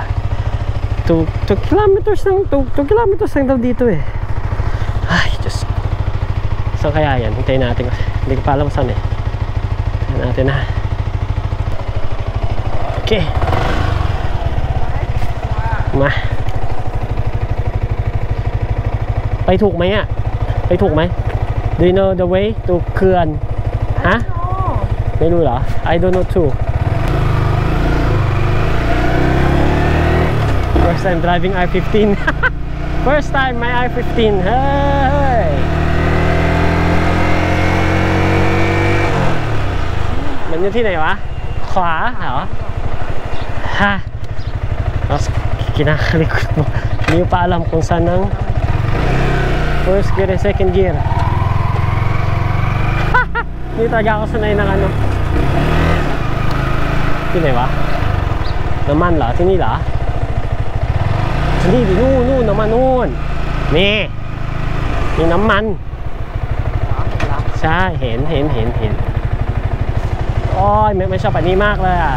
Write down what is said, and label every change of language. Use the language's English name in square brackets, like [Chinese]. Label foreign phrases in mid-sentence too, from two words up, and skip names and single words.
[Filipino] 2 kilometers lang daw dito eh. Ay, Diyos. Saan kaya yan? Hintayin natin kasi hindi ko pa alam saan eh. Hintayin natin na. Okay. Ma. [Thai] ไปถูกไหมอ่ะ ไปถูกไหม [English] Do you know the way to [Thai] เขื่อน ฮะ ไม่รู้เหรอ [English] I don't know too. First time driving R15. First time my R15. Hey! [Thai] Man อยู่ที่ไหนวะ ขวาเหรอ ฮะ [Filipino] kinakalikot mo. Hindi mo pa alam kung saan ang [English] first gear and second gear. [Filipino] Hindi talaga ako sanay ng [Thai] ที่ไหนวะ น้ำมันเหรอที่นี่เหรอที่นี่ดินู่นน้ำมันนู่นมีน้ำมันใช่เห็นโอ้ยไม่ชอบอันนี้มากเลยอ่ะ